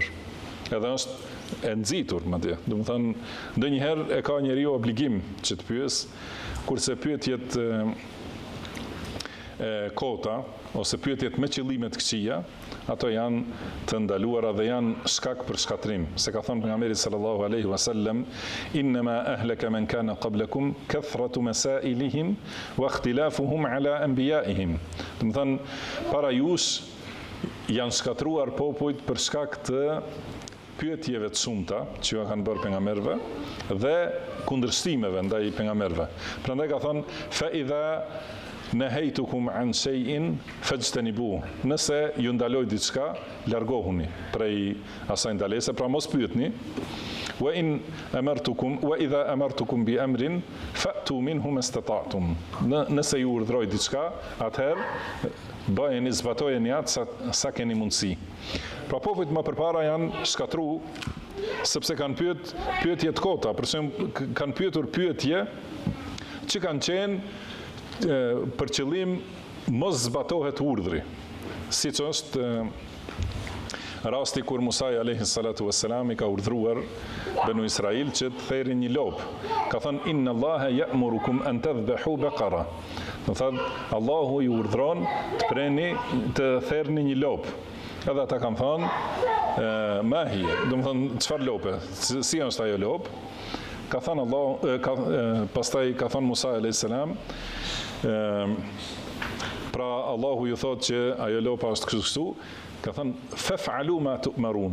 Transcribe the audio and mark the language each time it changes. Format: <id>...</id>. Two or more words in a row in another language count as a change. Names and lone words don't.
<sq>Edhe është e nxitur madje. Do të thonë, ndonjëherë e ka njeriu obligim që të pyes, kurse pyetjet kota ose pyetjet me qëllime të këqija, ato janë të ndaluara dhe janë shkak për shkatrim. Se ka thënë pejgamberi</sq> <ar>صلى الله عليه وسلم, إنما أهلك من كان قبلكم كثرة مسائلهم واختلافهم على أنبيائهم.</ar> <sq>Do të thonë, para jush janë shkatruar popujt për shkak të pyetjeve të shumta që ju kanë bërë pejgamberëve dhe kundërshtimeve ndaj pejgamberëve. Prandaj ka thënë</sq> <ar>فإذا نهيتكم عن شيء فاجتنبوه.</ar> <sq>Nëse ju ndaloj diçka, largohuni prej asaj ndalese, pra mos pyetni.</sq> <ar>وإذا أمرتكم بأمر فأتوا منه ما استطعتم.</ar> <sq>Nëse ju urdhroj diçka, atëherë bëjeni, zbatojeni atë sa keni mundësi. Pra popujt më përpara janë shkatruar sepse kanë pyetje të kota, për shembull kanë pyetur pyetje që kanë qenë për qëllim mos zbatohet urdhri, siç është rasti kur Musa</sq> <ar>عليه الصلاة والسلام</ar> <sq>i ka urdhruar Banu Israil që të therrin një lop. Ka thënë</sq> <ar>إن الله يأمركم أن تذبحوا بقرة.</ar> <sq>Do thotë Allahu ju urdhron të therrni një lop. Edhe ata kanë thënë mahi, do të thonë çfarë lope? Si është ajo lop? Ka thënë pastaj ka thënë Musa</sq> <ar>عليه السلام</ar> <sq>Pra Allahu ju thot që ajo lopa është kështu, ka thënë</sq> <ar>فافعلوا ما تؤمرون.</ar>